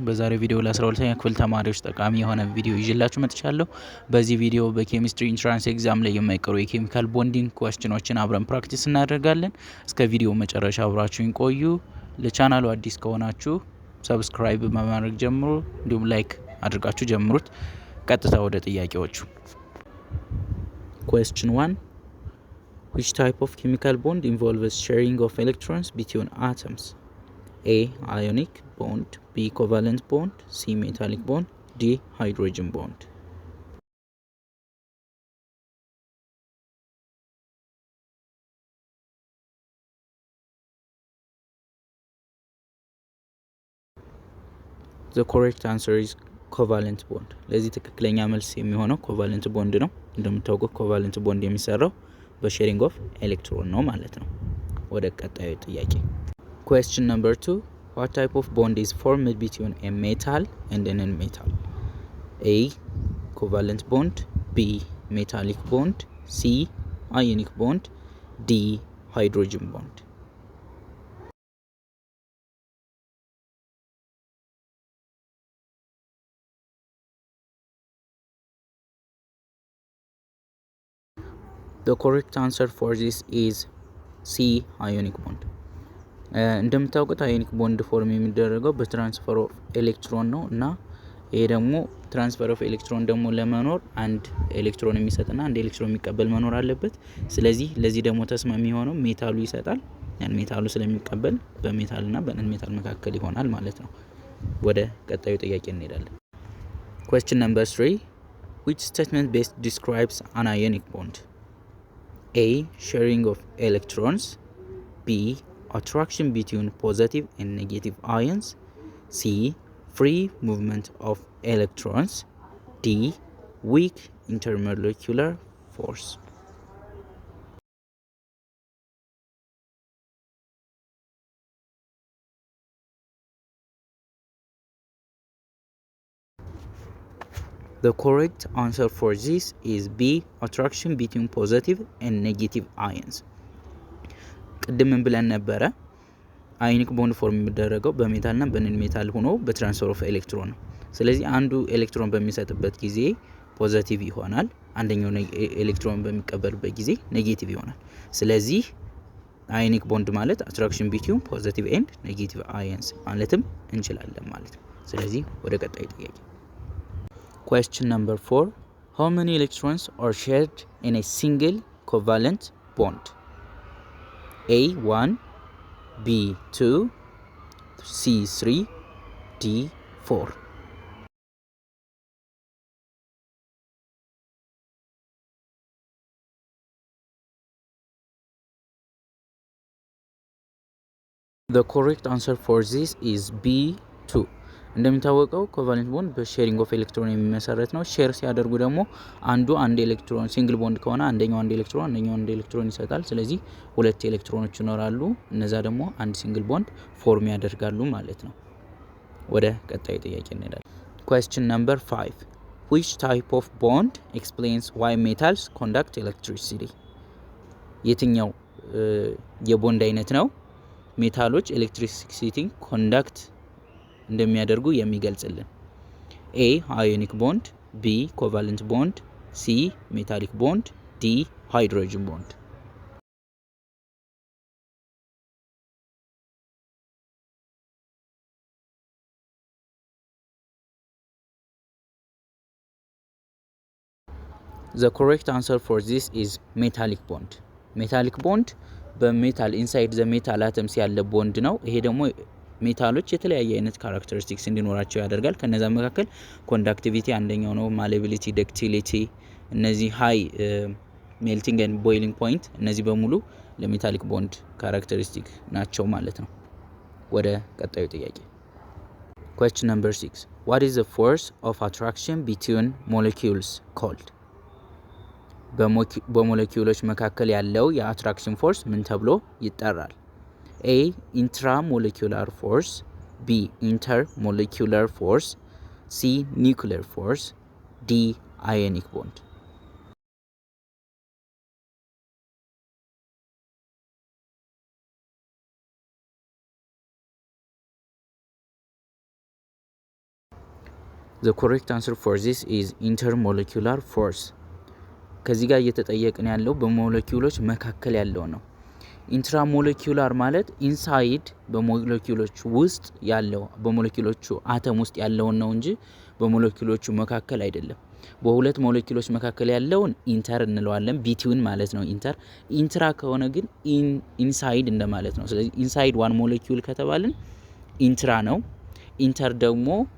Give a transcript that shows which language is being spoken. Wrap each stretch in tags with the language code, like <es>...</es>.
<am>በዛሬው ቪዲዮ ለ12ኛ ክፍል ተማሪዎች ጠቃሚ የሆነ ቪዲዮ ይዤላችሁ መጥቻለሁ። በዚህ ቪዲዮ በኬሚስትሪ ኢንትራንስ ኤግዛም ላይ የማይቀሩ የኬሚካል ቦንዲንግ ኳስችኖችን አብረን ፕራክቲስ እናደርጋለን። እስከ ቪዲዮ መጨረሻ አብራችሁን ቆዩ። ለቻናሉ አዲስ ከሆናችሁ ሰብስክራይብ በማድረግ ጀምሩ፣ እንዲሁም ላይክ አድርጋችሁ ጀምሩት። ቀጥታ ወደ ጥያቄዎቹ።</am> <en>Question 1. Which type of chemical bond involves sharing of electrons between atoms? A. Ionic bond, B. Covalent bond, C. Metallic bond, D. Hydrogen bond. The correct answer is covalent bond.</en> <am>ለዚህ ትክክለኛ መልስ የሚሆነው covalent bond ነው። እንደምታውቁት covalent bond የሚሰራው በሼሪንግ ኦፍ ኤሌክትሮን ነው ማለት ነው። ወደ ቀጣዩ ጥያቄ።</am> <en>Question number 2. What type of bond is formed between a metal and a non-metal? A. Covalent bond, B. Metallic bond, C. Ionic bond, D. Hydrogen bond. The correct answer for this is C. Ionic bond.</en> <am>እንደምታውቁት አዮኒክ ቦንድ ፎርም የሚደረገው በትራንስፈር ኦፍ ኤሌክትሮን ነው እና ይሄ ደግሞ ትራንስፈር ኦፍ ኤሌክትሮን ደግሞ ለመኖር አንድ ኤሌክትሮን የሚሰጥና አንድ ኤሌክትሮን የሚቀበል መኖር አለበት። ስለዚህ ለዚህ ደግሞ ተስማሚ የሆነው ሜታሉ ይሰጣል። ያን ሜታሉ ስለሚቀበል በሜታልና በነን ሜታል መካከል ይሆናል ማለት ነው። ወደ ቀጣዩ ጥያቄ እንሄዳለን።</am> <en>Question number 3. Which statement best describes an ionic bond? A. Sharing of electrons, B. Attraction between positive and negative ions, C. Free movement of electrons, D. Weak intermolecular force. The correct answer for this is B. Attraction between positive and negative ions.</en> <am>ቅድም ብለን ነበረ አዮኒክ ቦንድ ፎርም የሚደረገው በሜታልና በነን ሜታል ሆኖ በትራንስፈር ኦፍ ኤሌክትሮን ነው። ስለዚህ አንዱ ኤሌክትሮን በሚሰጥበት ጊዜ ፖዚቲቭ ይሆናል፣ አንደኛው ኤሌክትሮን በሚቀበልበት ጊዜ ኔጌቲቭ ይሆናል። ስለዚህ አዮኒክ ቦንድ ማለት</am> <en>አትራክሽን ቢትዊን ፖዚቲቭ ኤንድ ኔጌቲቭ አየንስ</en> <am>ማለትም እንችላለን ማለት ነው። ስለዚህ ወደ ቀጣዩ ጥያቄ።</am> <en>Question number 4. How many electrons are shared in a single covalent bond? A. 1, B. 2, C. 3, D. 4. The correct answer for this is B. 2.</en> <am>እንደሚታወቀው ኮቫለንት ቦንድ በሼሪንግ ኦፍ ኤሌክትሮን የሚመሰረት ነው። ሼር ሲያደርጉ ደግሞ አንዱ አንድ ኤሌክትሮን ሲንግል ቦንድ ከሆነ አንደኛው አንድ ኤሌክትሮን ይሰጣል። ስለዚህ ሁለት ኤሌክትሮኖች ይኖራሉ። እነዛ ደግሞ አንድ ሲንግል ቦንድ ፎርም ያደርጋሉ ማለት ነው። ወደ ቀጣዩ ጥያቄ እንሄዳለን።</am> <en>Question number 5. Which type of bond explains why metals conduct electricity?</en> <am>የትኛው የቦንድ አይነት ነው ሜታሎች ኤሌክትሪሲቲ ኮንዳክት እንደሚያደርጉ የሚገልጽልን?</am> <en>A. Ionic bond, B. Covalent bond, C. Metallic bond, D. Hydrogen bond. The correct answer for this is metallic bond.</en> <am>Metallic bond በሜታል</am> <en>ኢንሳይድ ዘ ሜታል አተምስ</en> <am>ያለ ቦንድ ነው። ይሄ ደግሞ ሜታሎች የተለያየ አይነት ካራክተሪስቲክስ እንዲኖራቸው ያደርጋል። ከነዛ መካከል ኮንዳክቲቪቲ አንደኛው ነው፣ ማሌቢሊቲ፣ ዳክቲሊቲ፣ እነዚህ</am> <en>ሃይ ሜልቲንግ ኤንድ ቦይሊንግ ፖይንት፣</en> <am>እነዚህ በሙሉ ለሜታሊክ ቦንድ ካራክተሪስቲክ ናቸው ማለት ነው። ወደ ቀጣዩ ጥያቄ።</am> <en>Question number 6. What is the force of attraction between molecules called?</en> <am>በሞለኪውሎች መካከል ያለው የአትራክሽን ፎርስ ምን ተብሎ ይጠራል?</am> <en>A. Intramolecular force, B. Intermolecular force, C. Nuclear force, D. Ionic bond. The correct answer for this is intermolecular force.</en> <am>ከዚህ ጋር እየተጠየቅን ያለው በሞለኪውሎች መካከል ያለው ነው። ኢንትራሞለኪውላር ማለት ኢንሳይድ በሞለኪውሎች ውስጥ ያለው በሞለኪውሎቹ አተም ውስጥ ያለውን ነው እንጂ በሞለኪውሎቹ መካከል አይደለም። በሁለት ሞለኪውሎች መካከል ያለውን ኢንተር እንለዋለን፣ ቢትዊን ማለት ነው ኢንተር። ኢንትራ ከሆነ ግን ኢንሳይድ እንደማለት ነው። ስለዚህ</am> <en>ኢንሳይድ ዋን ሞለኪውል</en> <am>ከተባልን ኢንትራ ነው። ኢንተር ደግሞ</am>